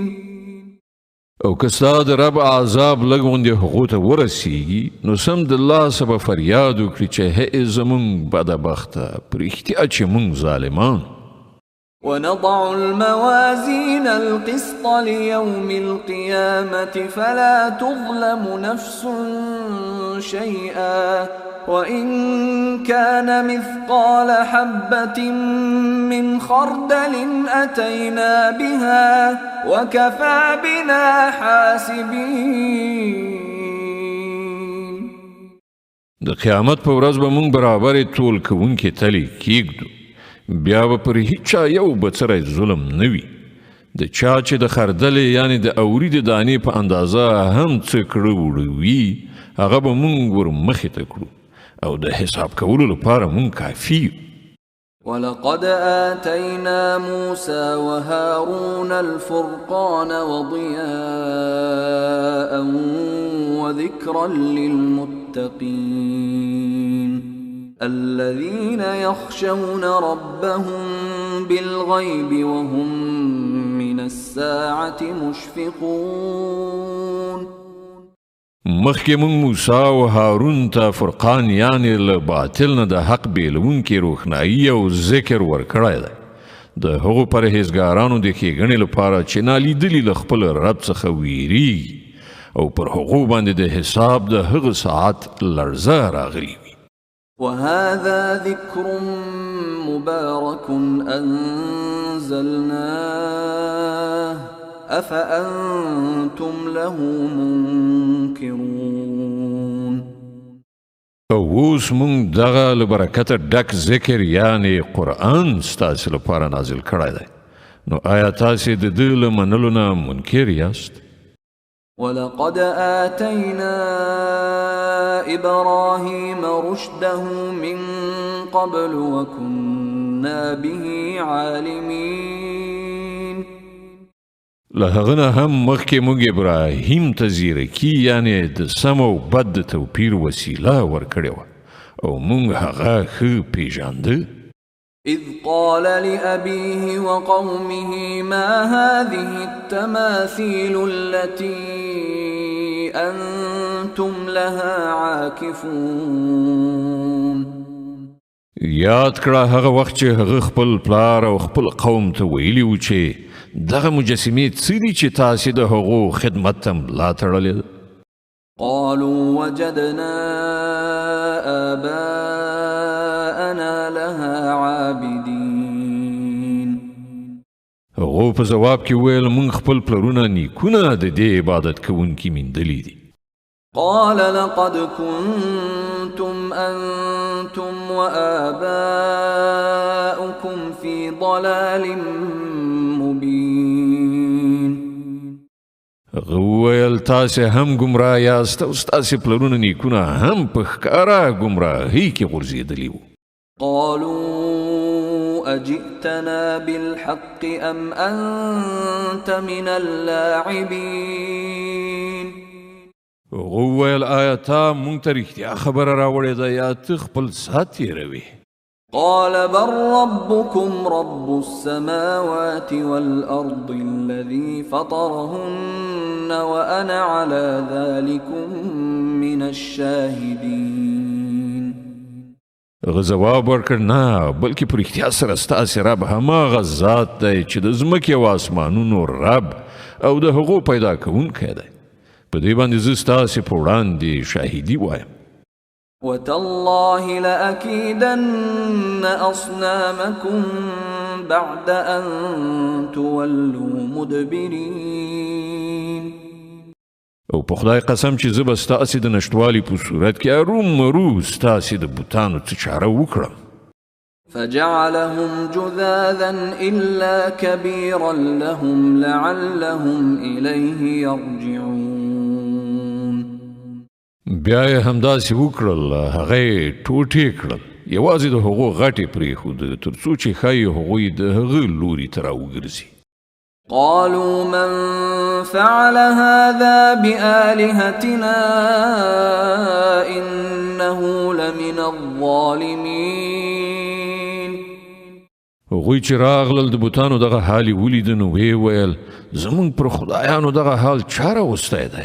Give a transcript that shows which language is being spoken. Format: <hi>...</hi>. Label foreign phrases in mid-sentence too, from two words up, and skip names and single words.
<ps>او که ستا د رب عذاب لږ غوندې هغو ته ورسیږي نو سم د لاسه به فریاد وکړي چې هی زموږ بدبخته په رښتیا چې موږ ظالمان</ps> <ar>ونضع الموازين القسط ليوم القيامة فلا تظلم نفس شيئا وإن كان مثقال حبة من خردل أتينا بها وكفى بنا حاسبين</ar> <ps>د قیامت په ورځ به موږ برابرې ټول کوونکې تلې کیږدو بیا به پر هیچا یو بڅری ظلم نه وي د چا چې د خردلې یعنی د اوري د دانې په اندازه هم څه کړه وړه وي هغه به موږ ور مخې ته کړو او د حساب کولو لپاره موږ کافي یو</ps> <ar>ولقد آتينا موسى وهارون الفرقان وضياء وذكرا للمتقين الذين يخشون ربهم بالغيب وهم من الساعة مشفقون</ar> <ps>مخکې موږ موسی او هارون ته فرقان یعنی له باطل نه د حق بیلونکې روښنایي او ذکر ورکړی دی د هغو پرهیزګارانو د ښېګڼې لپاره چې نالیدلي له خپل رب څخه ویریږي او پر هغو باندې د حساب د هغه ساعت لړزه راغلي وي</ps> <ar>وهذا ذكر مبارك أنزلناه أفأنتم له منكرون</ar> <ps>اوس موږ دغه له برکته ډک ذکر یعنی قرآن ستاسې لپاره نازل کړی دی نو آیا تاسې د ده له منلو نه منکر یاست</ps> <ar>ولقد آتينا إبراهيم رشده من قبل وكنا به عالمين</ar> <ps>له هغه نه هم مخکې موږ ابراهیم ته زیرکي یعنی د سم او بد د توپیر وسیله ورکړې وه او موږ هغه ښه پیژانده</ps> <ar>إذ قال لأبيه وقومه ما هذه التماثيل التي أنتم لها عاكفون</ar> <ps>یاد کړه هغه وخت چې هغه خپل پلار او خپل قوم ته ویلي و چې دغه مجسمې څه دي چې تاسې د هغو خدمت ته ملا تړلې ده</ps> <ar>قالوا وجدنا آباءنا لها عابدين</ar> <ps>هغو په ځواب کې وویل موږ خپل پلرونه نیکونه د دې عبادت کوونکي میندلي دي</ps> <ar>قال لقد كنتم أنتم وآباؤكم في ضلال مبين</ar> <ps>وویل تاسې هم ګمراه یاست او ستاسې پلرونه نیکونه هم په ښکاره ګمراهۍ کې غورځېدلي وو</ps> <ar>قالوا أجئتنا بالحق أم أنت من اللاعبين</ar> <ps>وویل آیا تا مونږ ته رښتیا خبره راوړې ده یا ته خپل ساعت تېروې</ps> <ar>قال بل ربكم رب السماوات والأرض الذي فطرهن وأنا على ذلكم من الشاهدين</ar> <ps>هغه ځواب ورکړ نه بلکې په رښتیا سره ستاسې رب هماغه ذات دی چې د ځمکې او اسمانونو رب او د هغو پیدا کوونکی دی په دې باندې زه ستاسې په وړاندې شاهدي وایم</ps> <ar>وتالله لأكيدن أصنامكم بعد أن تولوا مدبرين</ar> <ps>او په خدای قسم چې زه به ستاسې د نشتوالي په صورت کې ارومرو ستاسې د بوتانو څه چاره وکړم</ps> <ar>فجعلهم جذاذا إلا كبيرا لهم لعلهم إليه يرجعون.</ar> <ps>بیا یې همداسې وکړل، هغه یې ټوټې کړل، یوازې د هغو غټې پرېښودې تر څو چې ښایي هغوی د هغه لوري ته راوګرځي.</ps> <ar>قالوا من فعل هذا بآلهتنا إنه لمن الظالمين.</ar> <ps>هغوی چې راغلل د بوتانو دغه حال یې ولید نو ویې ویل زموږ پر خدایانو دغه حال چا راوستی دی؟</ps>